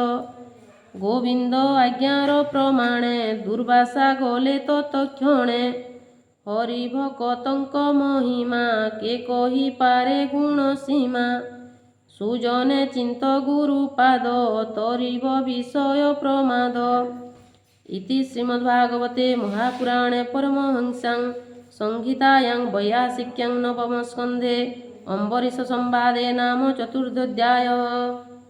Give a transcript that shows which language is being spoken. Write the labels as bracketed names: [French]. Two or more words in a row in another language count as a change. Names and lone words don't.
[Odia] ଗୋବିନ୍ଦ ଆଜ୍ଞାର ପ୍ରମାଣେ ଦୁର୍ବାସା ଗଲେ ତତକ୍ଷଣେ। ହରି ଭକତଙ୍କ ମହିମା କେ କହିପାରେ ଗୁଣ ସୀମା। ସୁଜନେ ଚିନ୍ତ ଗୁରୁପାଦ ତରିବ ବିଷୟ ପ୍ରମାଦ। [Sanskrit] इति श्रीमद्भागवते महापुराणे परमहंस्यां संहितायां वैयासिक्यां नवमस्कन्धे अम्बरीषसंवादे नाम चतुर्थोऽध्यायः।